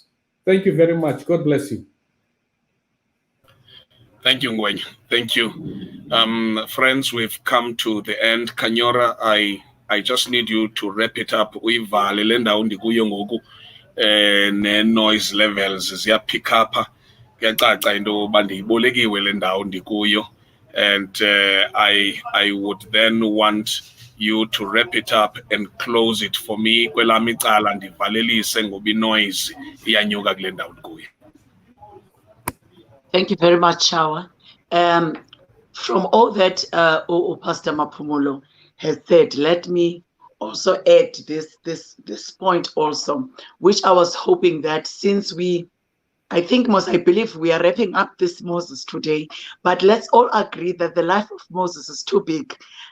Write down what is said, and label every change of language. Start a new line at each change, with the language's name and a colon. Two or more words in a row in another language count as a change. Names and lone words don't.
English: Thank you very much. God bless you. Thank you, Ngwen. Thank you. Friends, we've come to the end. Kanyora, I just need you to wrap it up.
Xhosa: Ne-noise levels ziya
English: pick up.
Xhosa: Kuyacaca into yoba ndiyibolekiwe le ndawo ndikuyo.
English: And I would then want you to wrap it up and close it for me.
Xhosa: Kwelami icala ndivalelise ngoba noise iyanyuka kule ndawo ndikuyo.
English: Thank you very much, Shawa. From all that Pastor Mapumulo has said, let me also add this point also, which I was hoping that since I believe we are wrapping up this Moses today, but let's all agree that the life of Moses is too big.